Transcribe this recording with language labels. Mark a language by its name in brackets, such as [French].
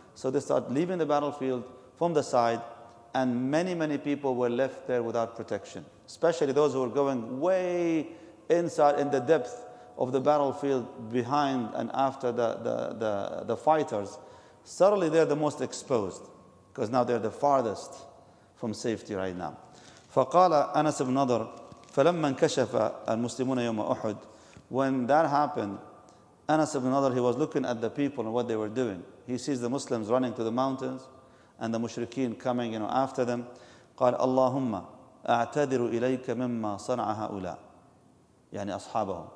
[English] So they start leaving the battlefield from the side, and many people were left there without protection. Especially those who were going way inside in the depth of the battlefield behind and after the fighters. Suddenly they're the most exposed, because now they're the farthest from safety right now. [Arabic] فقال أنس بن نضر فلما انكشف المسلمون يوم أحد. [English] When that happened, Anas ibn Nadr, he was looking at the people and what they were doing. He sees the Muslims running to the mountains and the mushrikeen coming after them. [Arabic] قال اللهم أعتذر إليك مما صنع هؤلاء يعني أصحابهم.